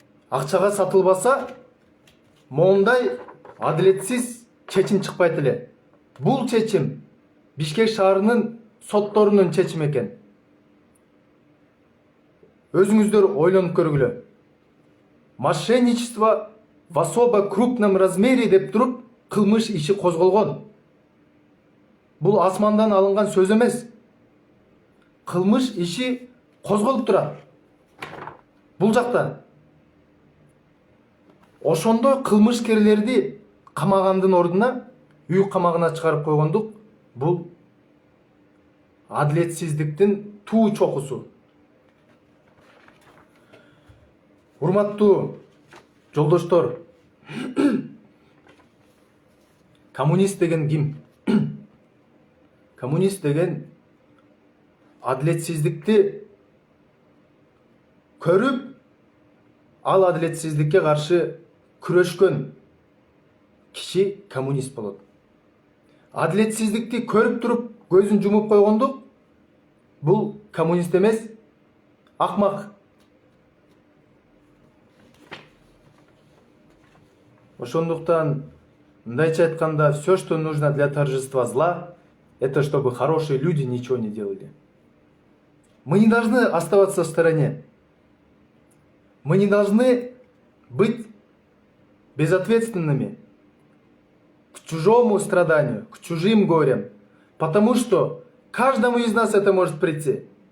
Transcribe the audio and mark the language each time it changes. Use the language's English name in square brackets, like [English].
[Kyrgyz] Акчага сатылбаса, моундай адилетсиз чечим чыкпайт эле. Бул чечим Бишкек шаарынын сотторунун чечими экен. Өзүңүздөр ойлонуп көргүлө. [Russian] Мошенничество в особо крупном размере [Kyrgyz] деп туруп кылмыш иши козголгон. Бул асмандан алынган сөз эмес. Кылмыш иши козголуп турат. Бул жакта. Ошондой кылмышкерлерди камагандын ордуна үй камагына чыгарып койгондук. Бул адилетсиздиктин туу чокусу. Урматтуу жолдоштор, коммунист деген ким? Коммунист деген адилетсиздикти көрүп, ал адилетсиздикке каршы күрөшкөн киши коммунист болот. Адилетсиздикти көрүп туруп көзүн жумуп койгондук, бул коммунист эмес, акмак. Ошондуктан, мындайча айтканда, [Russian] все, что нужно для торжества зла, это чтобы хорошие люди ничего не делали. Мы не должны оставаться в стороне. Мы не должны быть безответственными к чужому страданию, к чужим горям, потому что каждому из нас это может прийти.